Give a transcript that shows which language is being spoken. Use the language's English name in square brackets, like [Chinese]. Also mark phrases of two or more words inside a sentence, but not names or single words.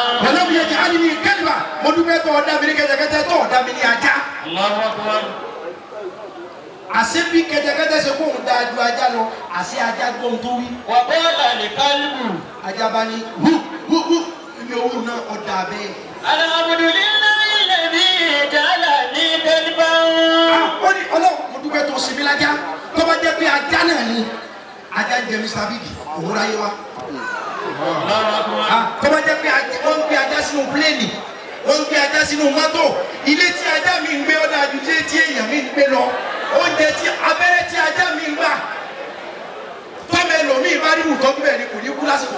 [Arabic] ولم يجعلني كلبا [Yoruba] mo dúpẹ́ tó o dá mi ní kẹ́tẹ́kẹ́tẹ́ tó o dá mi ní ajá. [Arabic] الله أكبر. [Yoruba] àṣé bí kẹ́tẹ́kẹ́tẹ́ ṣe kóhun dáa ju ajá lọ àṣé ajá gbóhun tó wí. [Arabic] وقال لي كلب. [Yoruba] ajá bá ní hu ibi owó náà ọ̀dà bẹ́ẹ̀. [Arabic] الحمد لله الذي جعلني كلبا. [Yoruba] ó ní Ọlọ́run mo dúpẹ́ tó ṣe mí lájá tó bá jẹ́ pé ajá náà ni ajá ń jẹ Mr. Big òun ráyé wá. tó bá jẹ́ pé wọ́n ń gbé ajá sínú pléènì wọ́n ń gbé ajá sínú mọ́tò ilé tí ajá mi ń gbé ó dáa ju ilé tí èèyàn mi ń gbé lọ oúnjẹ tí abẹ́rẹ́ tí ajá mi ń gbà tọ́mọ ẹlòmíì bá rí nǹkan bẹ́ẹ̀ ni kò ní kú lásìkò.